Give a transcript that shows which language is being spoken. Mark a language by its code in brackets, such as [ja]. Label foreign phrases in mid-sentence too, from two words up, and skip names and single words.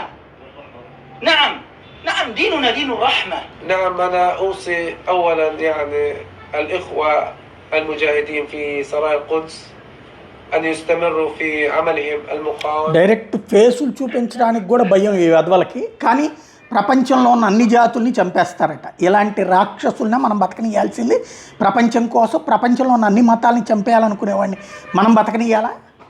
[ar] نعم ديننا دين الرحمة. نعم، أنا أوصي أولا الإخوة المجاهدين في سرايا القدس أن يستمروا في عملهم المقاوم. [te] డైరెక్ట్ ఫేసులు చూపించడానికి కూడా భయం ఈ వెధవలకి, కానీ ప్రపంచంలో ఉన్న అన్ని జాతుల్ని చంపేస్తారట. ఇలాంటి రాక్షసుల్ని మనం బతకనియాల్సింది ప్రపంచం కోసం. ప్రపంచంలో ఉన్న అన్ని మతాలని చంపేయాలనుకునేవాడిని మనం బతకనియాలా?